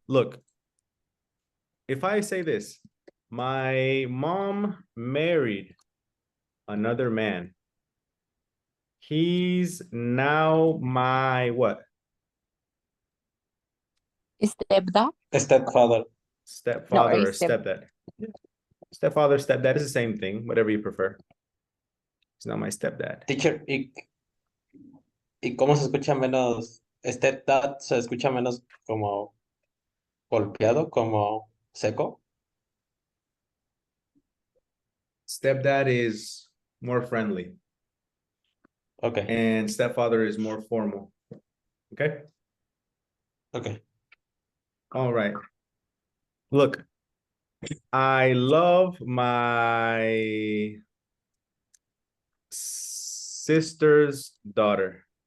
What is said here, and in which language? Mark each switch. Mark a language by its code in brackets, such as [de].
[en] Look, if I say this, my mom married another man. He's now my what? Stepdad? Stepfather. Stepfather or step. stepdad. Stepfather, stepdad is the same thing, whatever you prefer. He's not my stepdad. [es] Teacher, ¿y cómo se escucha menos? Stepdad se escucha menos como golpeado, como seco. [en] Stepdad is more friendly. Okay. And stepfather is more formal. Okay? Okay. All right. Look, I love my sister's daughter.